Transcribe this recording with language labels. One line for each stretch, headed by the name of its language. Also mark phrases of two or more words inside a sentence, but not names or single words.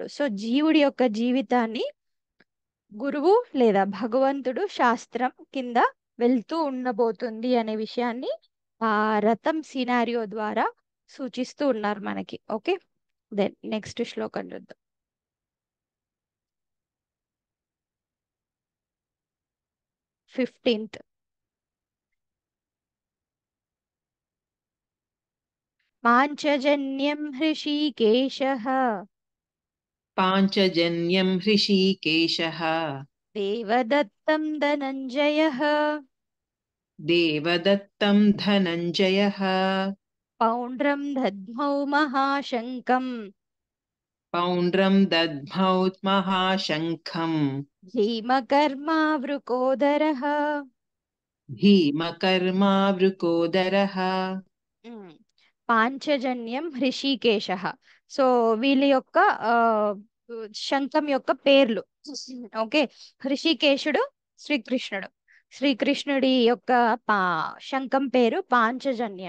Telugu: సో జీవుడి యొక్క జీవితాన్ని గురువు లేదా భగవంతుడు శాస్త్రం కింద వెళ్తూ ఉండబోతుంది అనే విషయాన్ని ఆ రథం సినారియో ద్వారా సూచిస్తూ ఉన్నారు మనకి. ఓకే.
English: then next
Telugu: శ్లోకం చూద్దాం. 15th.
Sanskrit: पाञ्चजन्यं हृषीकेशः पाञ्चजन्यं हृषीकेशः देवदत्तं धनञ्जयः देवदत्तं धनञ्जयः पौण्ड्रं दद्मौ महाशङ्कम् पौण्ड्रं दद्मौ महाशङ्खम् भीमकर्मावृकोदरः. भीमकर्मावृकोदरः
Telugu: ఉమ్.
Sanskrit: పాంచజన్యం హృషికేశ.
Telugu: సో వీళ్ళ యొక్క ఆ, శంఖం యొక్క పేర్లు. ఓకే. హృషికేశుడు శ్రీకృష్ణుడు. శ్రీకృష్ణుడి యొక్క పా శంఖం పేరు పాంచజన్యం.